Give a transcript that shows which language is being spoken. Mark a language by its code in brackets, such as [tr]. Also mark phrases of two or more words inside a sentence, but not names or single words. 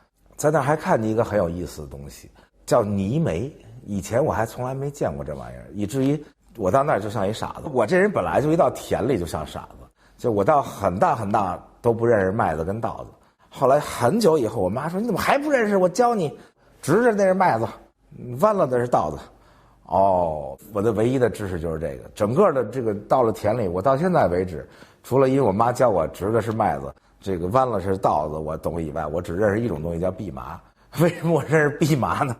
[zh] 在那兒還看見一個很有意思的東西，叫泥煤。以前我還從來沒見過這玩意兒，以至於我到那兒就像一傻子。我這人本來就一到田裡就像傻子，就我到很大很大都不認識麥子跟稻子。後來很久以後，我媽說：“你怎麼還不認識？我教你，直着那是麥子，彎了的是稻子。” 哦，我的唯一的知識就是這個。整個的這個到了田裡，我到現在為止，除了因為我媽教我直的是麥子，這個彎了是稻子，我懂以外，我只認識一種東西叫蓖麻。為什麼我認識蓖麻呢？